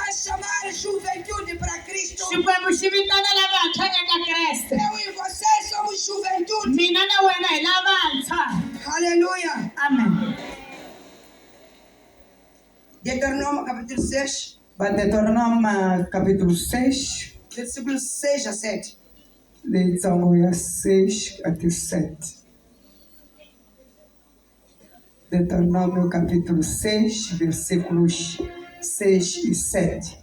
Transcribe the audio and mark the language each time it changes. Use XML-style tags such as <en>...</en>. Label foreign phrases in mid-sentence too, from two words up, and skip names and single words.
<pt>chamar juventude para Cristo.</pt> <ts>Xikwembu xi vitana lavantshwa eka Kreste.</ts> <pt>Eu e você somos juventude.</pt> <ts>Mina na wena hi lavantshwa.</ts> <pt>Aleluia. Amen. Deuteronômio capítulo 6, Deuteronômio capítulo 6, versículos 6 a 7. leitura 6 até 7. Deuteronômio capítulo 6, versículos 6 e 7.</pt>